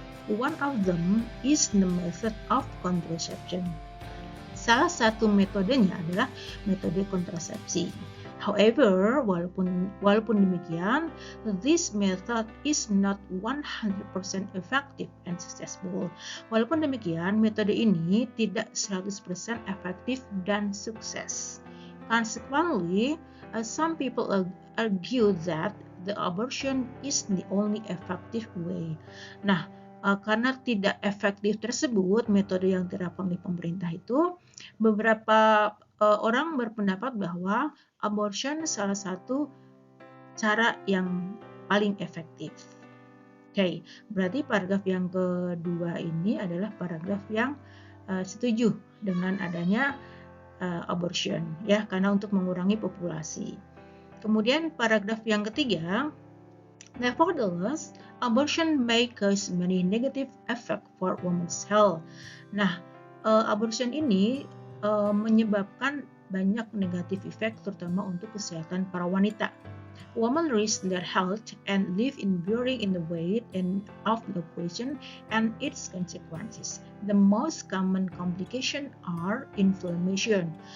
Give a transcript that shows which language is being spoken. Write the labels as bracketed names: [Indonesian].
[English] One of them is the method of contraception. [Indonesian] Salah satu metodenya adalah metode kontrasepsi. [English] However, [Indonesian] walaupun demikian, [English] this method is not 100% effective and successful. [Indonesian] Walaupun demikian, metode ini tidak 100% efektif dan sukses. [English] Consequently, some people argue that the abortion is the only effective way. [Indonesian] Nah, karena tidak efektif tersebut, metode yang diterapkan oleh pemerintah itu, beberapa orang berpendapat bahwa abortion salah satu cara yang paling efektif. Oke, berarti paragraf yang kedua ini adalah paragraf yang setuju dengan adanya abortion, ya, karena untuk mengurangi populasi. Kemudian paragraf yang ketiga, [English] nevertheless, abortion may cause many negative effects for women's health. [Indonesian] Nah, abortion ini menyebabkan banyak negatif efek, terutama untuk kesehatan para wanita. [English] Women risk their health and live in bearing in the weight and of the operation and its consequences. The most common complication are inflammation.